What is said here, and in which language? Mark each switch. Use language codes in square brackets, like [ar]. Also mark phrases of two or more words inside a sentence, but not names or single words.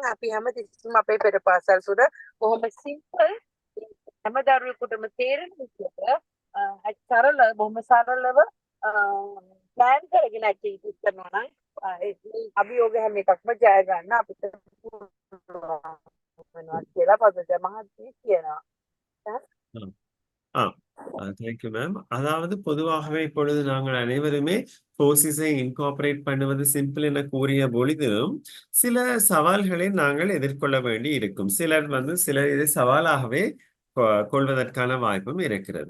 [si] අපි හැම තිස්සෙම අපේ පෙර පාසල් තුළ බොහොම සිම්පල් හැම දරුවෙකුටම තේරෙන විදිහට සරල බොහොම සරලව ප්ලෑන් කරගෙන ඇක්ටිවිටිස් කරනවා නම් අභියෝග හැම එකක්ම ජය ගන්න අපිට වෙනවා කියලා පදජ මහත්මිය කියනවා. [en] thank you ma'am. [ta] அதாவது பொதுவாகவே இப்பொழுது நாங்கள் அனைவருமே 4Cs-ஐ இன்கார்பரேட் பண்ணுவது சிம்பிள் என கூறிய பொழுதிலும் சில சவால்களை நாங்கள் எதிர்கொள்ள வேண்டி இருக்கும். சிலர் இதை சவாலாகவே கொள்வதற்கான வாய்ப்பும் இருக்கிறது.